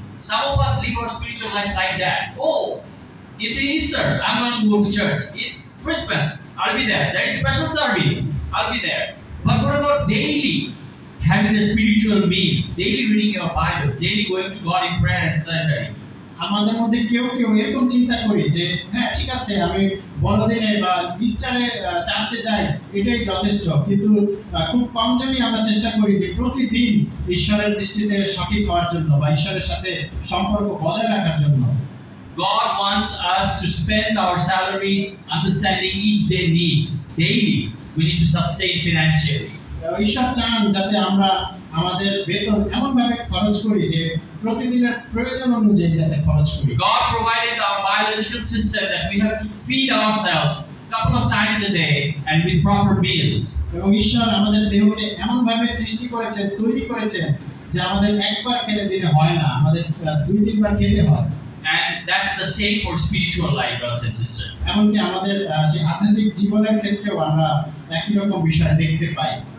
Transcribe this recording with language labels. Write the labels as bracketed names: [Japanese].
[English] Some of us live our spiritual life like that. Oh, it's Easter, I'm going to go to church. It's Christmas, I'll be there. There is special service, I'll be there. But what about daily having a spiritual meal, daily reading your Bible, daily going to God in prayer and Sunday? [Bangla] আমাদের মধ্যে কেউ কেউ এরকম চিন্তা করি যে হ্যাঁ ঠিক আছে, আমি বড়দিনে বা ইস্টারে চার্চে যাই, এটাই যথেষ্ট। কিন্তু খুব কম জনই আমরা চেষ্টা করি যে প্রতিদিন ঈশ্বরের দৃষ্টিতে সঠিক হওয়ার জন্য বা ঈশ্বরের সাথে সম্পর্ক বজায় রাখার জন্য। [English] God wants us to spend our salaries understanding each day needs. Daily, we need to sustain financially. [Bangla] ঈশ্বর চান যাতে আমরা আমাদের বেতন এমন ভাবে খরচ করি যে প্রতিদিনের প্রয়োজন অনুযায়ী যাতে খরচ করি। [English] God provided our biological system that we have to feed ourselves a couple of times a day and with proper meals. [Bangla] এবং ঈশ্বর আমাদের দেহকে এমন ভাবে সৃষ্টি করেছেন, তৈরি করেছেন যে আমাদের একবার খেলে দিনে হয় না, আমাদের 2-3 বার খেতে হয়। [English] And that's the same for spiritual life, brothers and sisters. [Bangla] এমনকি আমাদের সেই আধ্যাত্মিক জীবনের ক্ষেত্রেও আমরা একই রকম বিষয় দেখতে পাই।